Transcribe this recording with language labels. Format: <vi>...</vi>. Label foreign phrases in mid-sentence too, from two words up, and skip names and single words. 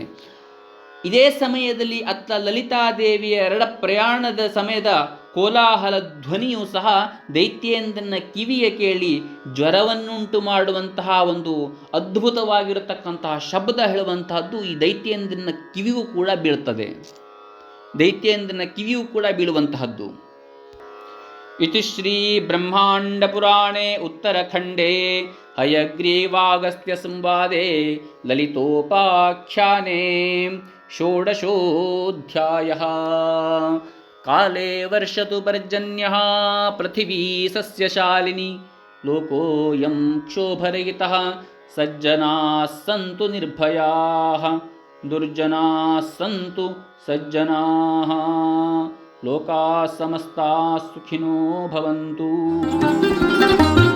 <kn>ಇದೇ ಸಮಯದಲ್ಲಿ ಅತ್ತ ಲಲಿತಾದೇವಿಯ ಪ್ರಯಾಣದ ಸಮಯದ ಕೋಲಾಹಲ ಧ್ವನಿಯೂ ಸಹ ದೈತ್ಯೇಂದ್ರನ ಕಿವಿಯ ಕೇಳಿ ಜ್ವರವನ್ನುಂಟು ಮಾಡುವಂತಹ ಒಂದು ಅದ್ಭುತವಾಗಿರತಕ್ಕಂತಹ ಶಬ್ದ ಹೇಳುವಂತಹದ್ದು ಈ ದೈತ್ಯೇಂದ್ರನ ಕಿವಿಯೂ ಕೂಡ ಬೀಳ್ತದೆ. ದೈತ್ಯೇಂದ್ರನ ಕಿವಿಯೂ ಕೂಡ ಬೀಳುವಂತಹದ್ದು.</kn> <sa>ಇತಿ ಶ್ರೀ ಬ್ರಹ್ಮಾಂಡ ಪುರಾಣೇ ಉತ್ತರಖಂಡೇ ಹಯಗ್ರೀವಾಗಸ್ತ್ಯ ಸಂವಾದೆ ಲಲಿತೋಪಾಖ್ಯಾನೆ ಷೋಡಶೋಧ್ಯಾಯಃ. ಕಾಲೇ ವರ್ಷತು ಪರ್ಜನ್ಯಃ ಪೃಥಿವೀ ಸಸ್ಯಶಾಲಿನಿ ಲೋಕೋಯಂ ಕ್ಷೋಭರಹಿತಃ ಸಜ್ಜನಾಃ ಸಂತು ನಿರ್ಭಯಾಃ ದುರ್ಜನಾಃ ಸಂತು ಸಜ್ಜನಾಃ ಲೋಕಾಃ ಸಮಸ್ತಾಃ ಸುಖಿನೋ ಭವಂತು.</sa>